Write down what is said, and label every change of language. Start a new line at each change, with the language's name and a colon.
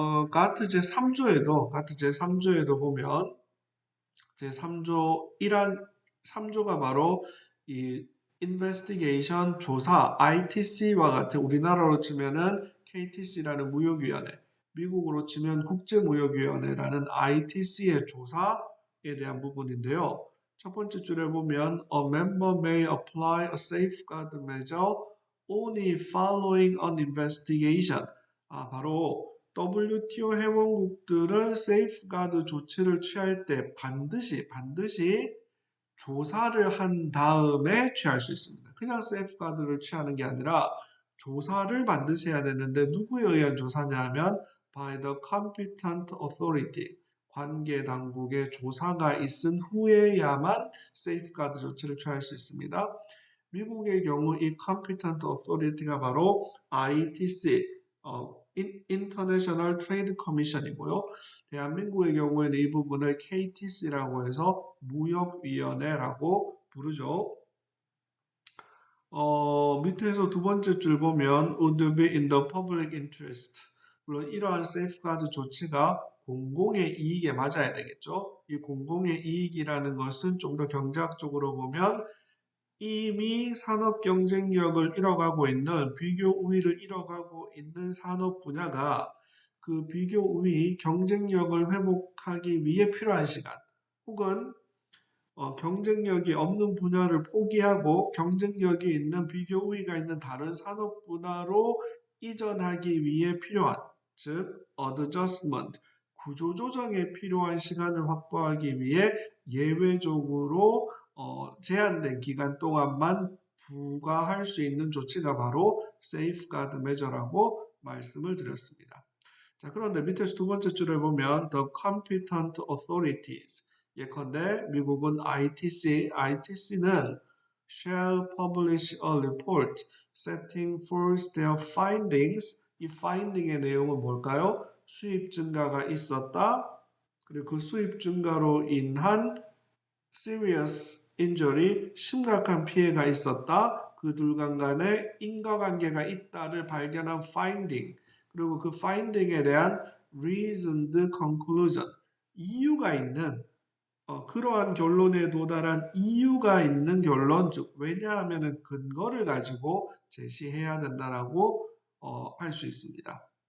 Korean: 가트 제3조에도 보면 제3조 1항 3조가 바로 이 investigation 조사 ITC와 같은, 우리나라로 치면은 KTC라는 무역위원회, 미국으로 치면 국제무역위원회라는 ITC의 조사에 대한 부분인데요. 첫 번째 줄에 보면
English: a member may apply a safeguard measure only following an investigation.
Korean: 바로 WTO 회원국들은 세이프가드 조치를 취할 때 반드시 조사를 한 다음에 취할 수 있습니다. 그냥 세이프가드를 취하는 게 아니라 조사를 반드시 해야 되는데 누구에 의한 조사냐 하면
English: by the competent authority,
Korean: 관계 당국의 조사가 있은 후에야만 세이프가드 조치를 취할 수 있습니다. 미국의 경우 이 competent authority가 바로 ITC, International Trade Commission이고요. 대한민국의 경우에는 이 부분을 KTC라고 해서 무역위원회라고 부르죠. 밑에서 두 번째 줄 보면
English: would be in the public interest.
Korean: 물론 이러한 세이프가드 조치가 공공의 이익에 맞아야 되겠죠. 이 공공의 이익이라는 것은 좀 더 경제학적으로 보면 이미 산업 경쟁력을 잃어가고 있는, 비교 우위를 잃어가고 있는 산업 분야가 그 비교 우위 경쟁력을 회복하기 위해 필요한 시간, 혹은 경쟁력이 없는 분야를 포기하고 경쟁력이 있는, 비교 우위가 있는 다른 산업 분야로 이전하기 위해 필요한, 즉 adjustment, 구조조정에 필요한 시간을 확보하기 위해 예외적으로 제한된 기간 동안만 부과할 수 있는 조치가 바로 safeguard measure라고 말씀을 드렸습니다. 자, 그런데 밑에서 두 번째 줄에 보면
English: the competent authorities,
Korean: 예컨대 미국은 ITC는
English: shall publish a report setting forth their findings.
Korean: 이 finding의 내용은 뭘까요? 수입 증가가 있었다. 그리고 그 수입 증가로 인한 serious injury, 심각한 피해가 있었다. 그 둘 간에 인과관계가 있다를 발견한 finding, 그리고 그 finding에 대한 reasoned conclusion, 이유가 있는, 그러한 결론에 도달한 이유가 있는 결론, 즉 왜냐하면 근거를 가지고 제시해야 된다라고 할 수 있습니다.